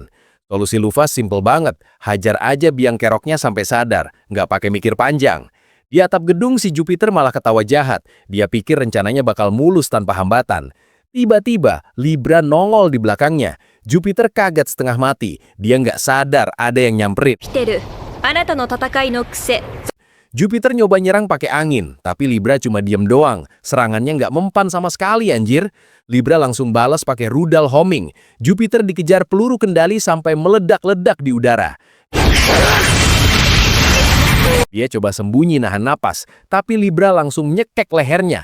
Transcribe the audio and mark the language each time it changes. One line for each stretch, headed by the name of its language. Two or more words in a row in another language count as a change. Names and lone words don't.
Indonesian: Solusi Luffy simple banget, hajar aja biang keroknya sampai sadar, nggak pakai mikir panjang. Di atap gedung si Jupiter malah ketawa jahat, dia pikir rencananya bakal mulus tanpa hambatan. Tiba-tiba Libra nongol di belakangnya. Jupiter kaget setengah mati, dia nggak sadar ada yang nyamperin.
Japanese: 来てる。あなたの戦いの癖。
Indonesian: Jupiter nyoba nyerang pakai angin, tapi Libra cuma diem doang. Serangannya nggak mempan sama sekali anjir. Libra langsung balas pakai rudal homing. Jupiter dikejar peluru kendali sampai meledak-ledak di udara. Dia coba sembunyi nahan napas, tapi Libra langsung nyekek lehernya.